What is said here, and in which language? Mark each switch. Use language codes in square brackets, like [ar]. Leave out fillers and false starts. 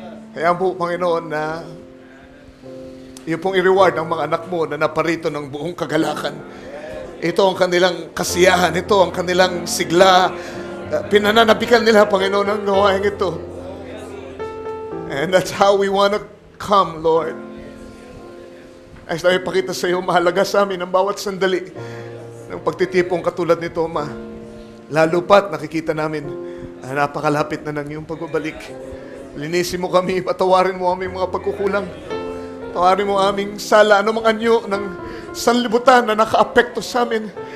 [tl] Kaya po, Panginoon, na iyo pong i-reward ang mga anak mo na naparito ng buong kagalakan. Ito ang kanilang kasiyahan, ito ang kanilang sigla. Pinananabikan nila, Panginoon, ang gawain ito. [en] And that's how we want to come, Lord. [tl] Ay tayo ipakita sa iyo, mahalaga sa amin ang bawat sandali ng pagtitipong katulad nito, Ma. Lalo pat nakikita namin napakalapit na ng iyong pagbabalik. Linisin mo kami, patawarin mo aming mga pagkukulang. Tawarin mo aming sala, anumang anyo ng sanlibutan na nakaapekto sa amin.